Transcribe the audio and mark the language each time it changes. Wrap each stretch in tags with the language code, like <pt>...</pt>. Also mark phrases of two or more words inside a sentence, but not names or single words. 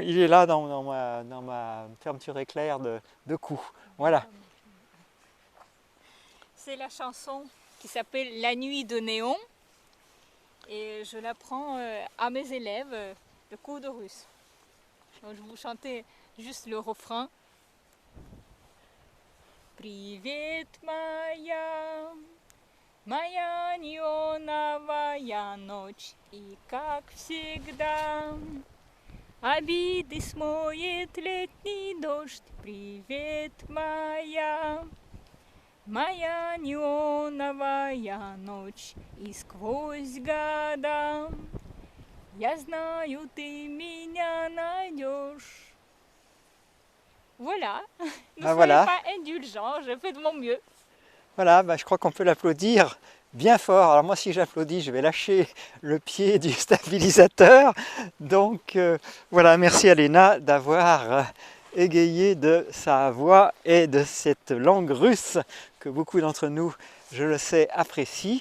<fr>Il est là dans ma fermeture éclair de cou. Voilà. C'est la chanson qui s'appelle La nuit de néon. Et je l'apprends à mes élèves de cours de russe. Donc je vais vous chanter juste le refrain.</fr> <ru>Привет, моя неоновая ночь, и как всегда обиды смоет летний дождь. Привет, моя неоновая ночь, и сквозь года я знаю, ты меня найдешь.</ru> <fr>Voilà, ne soyez pas indulgents, je fais de mon mieux. Voilà, je crois qu'on peut l'applaudir bien fort. Alors moi si j'applaudis, je vais lâcher le pied du stabilisateur. Donc voilà, merci à Léna d'avoir égayé de sa voix et de cette langue russe que beaucoup d'entre nous, je le sais, apprécient.</fr>